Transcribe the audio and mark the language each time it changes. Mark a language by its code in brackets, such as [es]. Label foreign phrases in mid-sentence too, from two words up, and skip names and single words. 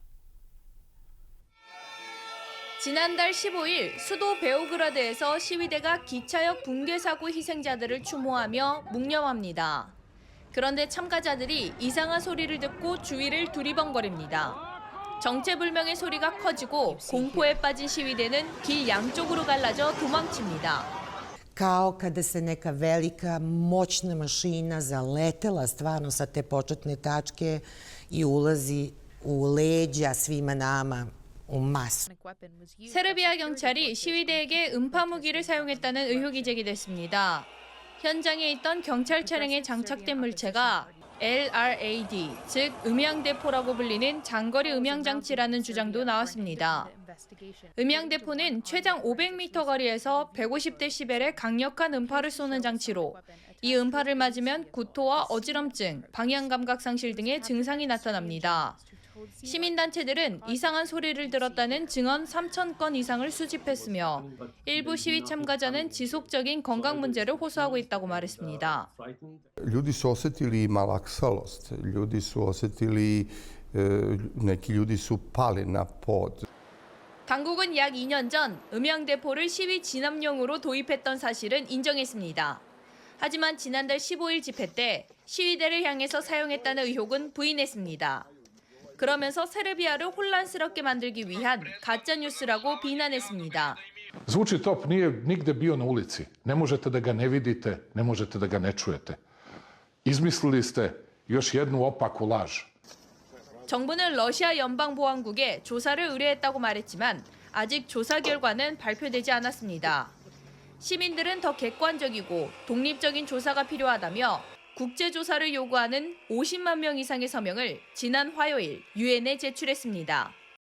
[ko] 지난달 15일 수도 베오그라드에서 시위대가 기차역 붕괴 사고 희생자들을 추모하며 묵념합니다. 그런데 참가자들이 이상한 소리를 듣고 주위를 두리번거립니다. 정체불명의 소리가 커지고 공포에 빠진 시위대는 길 양쪽으로 갈라져 도망칩니다. [sr] kao kada se neka velika, moćna mašina zaletela stvarno sa te početne tačke i ulazi u leđa svima nama u masu. [ko] 세르비아 경찰이 시위대에게 음파 무기를 사용했다는 의혹이 제기됐습니다. 현장에 있던 경찰 차량에 장착된 물체가 LRAD, 즉 음향대포라고 불리는 장거리 음향장치라는 주장도 나왔습니다. 음향대포는 최장 500m 거리에서 150데시벨의 강력한 음파를 쏘는 장치로 이 음파를 맞으면 구토와 어지럼증, 방향감각 상실 등의 증상이 나타납니다. 시민단체들은 이상한 소리를 들었다는 증언 3,000건 이상을 수집했으며 일부 시위 참가자는 지속적인 건강 문제를 호소하고 있다고 말했습니다. [sr] Ljudi su osjetili malaksalost, ljudi su osjetili, neki ljudi su pali na pod. [ko] 당국은 약 2년 전 음향대포를 시위 진압용으로 도입했던 사실은 인정했습니다. 하지만 지난달 15일 집회 때 시위대를 향해서 사용했다는 의혹은 부인했습니다. 그러면서 세르비아를 혼란스럽게 만들기 위한 가짜뉴스라고 비난했습니다. [sr] Zvuči top, nije nigde bio na ulici. Ne možete da ga ne vidite, ne možete da ga ne čujete. Izmislili ste još jednu opaku laž. [ko] 정부는 러시아 연방보안국에 조사를 의뢰했다고 말했지만 아직 조사 결과는 발표되지 않았습니다. 시민들은 더 객관적이고 독립적인 조사가 필요하다며 국제조사를 요구하는 50만 명 이상의 서명을 지난 화요일 유엔에 제출했습니다.